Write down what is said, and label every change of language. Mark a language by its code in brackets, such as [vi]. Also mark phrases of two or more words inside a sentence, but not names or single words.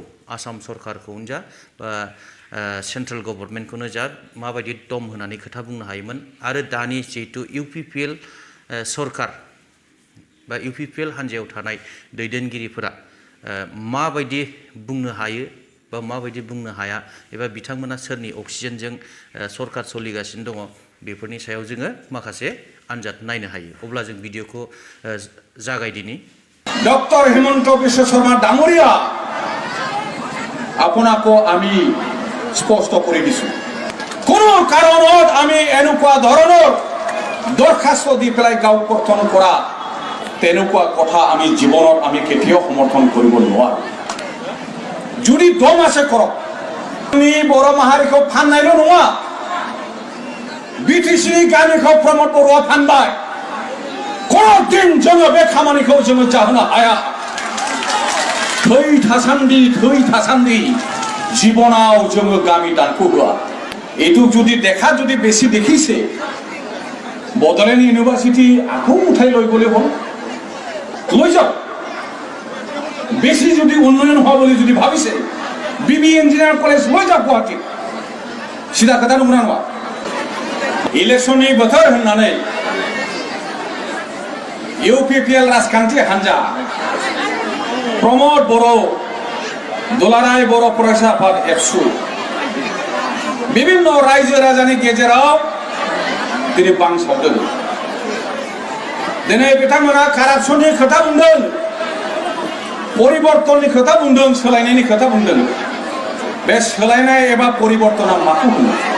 [brx] आसाम सरकारखौनो जा बा सेन्ट्रेल गभर्नमेन्टखौनो जा माबायदि दम होनानै खोथा बुंनो हायोमोन आरो दानि जिहेतु इउपिपिएल सरकार बा इउपिपिएल हान्जायाव थानाय दैदेनगिरिफोरा माबायदि बुंनो हायो बा माबायदि बुंनो हाया एबा बिथांमोना सोरनि अक्सिजेनजों सरकार सोलिगासिनो दङ बेफोरनि सायाव जोङो माखासे आनजाद नायनो हायो अब्ला जों भिडिअखौ जागायदिनि [as] ডক্টর হেমন্ত বিশ্ব শর্মা ডাঙরিয়া আপোনাকো আমি স্পষ্ট কৰি দিছো কোনো কাৰণত আমি এনেকুৱা ধৰণৰ দৰখাস্ত দি পেলাই গাঁও গঠন কৰা তেনেকুৱা কথা আমি জীৱনত আমি কেতিয়াও সমৰ্থন কৰিব নোৱাৰো যদি দম আছে কৰক আমি বড় [brx] माहारिखौ फान्नायल' नङा बिटिसि गामिखौ प्रमद बर'आ फानबाय दिन जोङो बे खामानिखौ जोङो जाहोनो हाया थै थासान्दि जीवनाव जोङो गामि दानख'होआ एटु जुदि [as] দেখা যদি বেশি দেখিছে বড়োলেণ্ড ইউনিভাৰ্চিটি আকৌ উঠাই লৈ গ'লে হ'ল লৈ যাওক বেশি যদি উন্নয়ন হোৱা বুলি যদি ভাবিছে বিবি ইঞ্জিনিয়াৰ কলেজ লৈ যাওক গুৱাহাটী সিধা কথা নমুনা নয় [brx] ইলেকশনनि बोथोर होननानै इउपिपिएल राजखान्थि हान्जा प्रमद बर' दुलाराय बर' फरायसा आफाद एबसु विभिन्न रायजो राजानि गेजेराव दिनै बांसावदों दिनै बिथांमोना कारापसननि खोथा बुंदों परिबर्तननि खोथा बुंदों सोलायनायनि खोथा बुंदों बे सोलायनाय एबा परिबर्तना माखौ बुङो